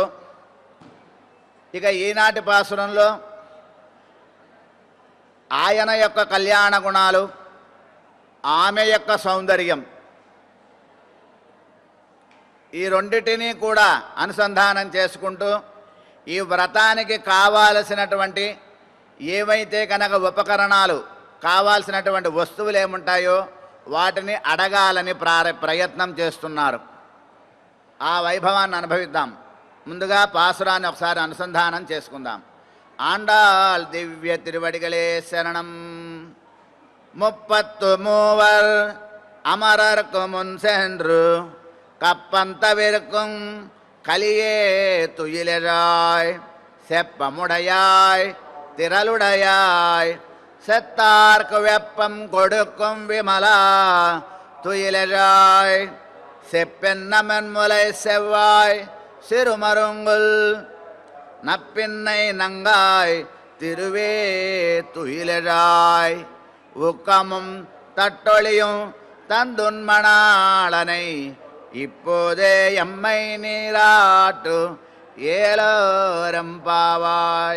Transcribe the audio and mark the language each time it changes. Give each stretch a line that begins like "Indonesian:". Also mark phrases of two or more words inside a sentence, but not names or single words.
Telugu: ఇక ఈనాటి పాసురంలో ఆయన యొక్క కళ్యాణ గుణాలు, ఆమె యొక్క సౌందర్యం, ఈ రెండిటినీ కూడా అనుసంధానం చేసుకుంటూ ఈ వ్రతానికి కావాల్సినటువంటి ఏవైతే కనుక ఉపకరణాలు కావాల్సినటువంటి వస్తువులు ఏముంటాయో వాటిని అడగాలని ప్రయత్నం చేస్తున్నారు. ఆ వైభవాన్ని అనుభవిద్దాం. ముందుగా పాసురాన్ని ఒకసారి అనుసంధానం చేసుకుందాం. ఆండాల్ దివ్య తిరువడిగళే శరణం.
Tamil: 33 அமரர்க்கு முன் సెன்று கப்பந்தவிருக்கும் கலியே துயிலராய் செப்பமுடையாய் திரளுடையாய் செத்தார்க்கு வெப்பம் கொடுக்கும் விமலா துயிலராய் செப்பென்னமென்முலை செவ்வாய் சிறுமருங்குல் நப்பின்னை நங்காய் திருவே துயிலராய் உக்கமும் தட்டொழியும் தந்துன்மணாளனை இப்போதே எம்மை நீராட்டு ஏலோரம்பாவாய்.